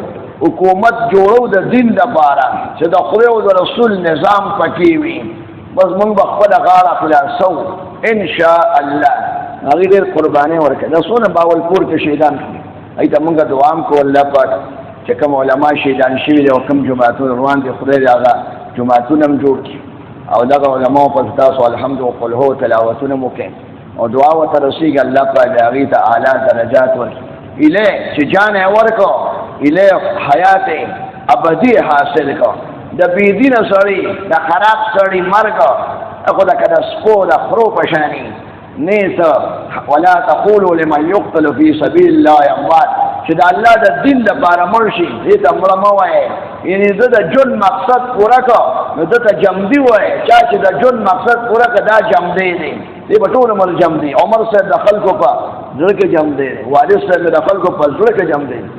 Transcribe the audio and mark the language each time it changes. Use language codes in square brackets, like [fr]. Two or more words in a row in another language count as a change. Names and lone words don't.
[ps] حکومت جوړو د دین دپاره چې د خدای او د رسول نظام پکې وي، بس موږ به خپله غاړه خلاصو انشاء الله. هغې ډېر قربانۍ ورکړي. دا څونه باولپور کې شهیدان کړي، هغې ته موږ دعا هم کوو الله پاک چې کوم علما شهیدان شوي دي او کوم جوماتونه روان دي، خدای دې هغه جوماتونه هم جوړ کړي، او دغه علماو په تاسو الحمد وقل هو تلاوتونه مو کوي، او دعا ورته رسېږي الله پاک دې هغې ته اعلی درجات ورکړي. ایله چې جان یې ورکړو، ایله حیات ابدي حاصل کړو. د بېدینه سړي، د خراب سړي مرګ خو د که د سپو د خرو په شاني نیس. [ar] ولا تقولوا لمن يقتل في سبيل الله اموات، [ps] چې د الله د دین لپاره مړ شي دې ته مړه مه وایئ، یعنې ده د ژوند مقصد پوره کړه نو ده ته جمدي وایئ. چا چې د ژوند مقصد پوره کړه دا جمدی دی، دې به ټول عمر جمدي. عمر صاحب د خلکو په زړه کې جمدی دی، والد صاحب د خلکو په زړه کې جمدی دی.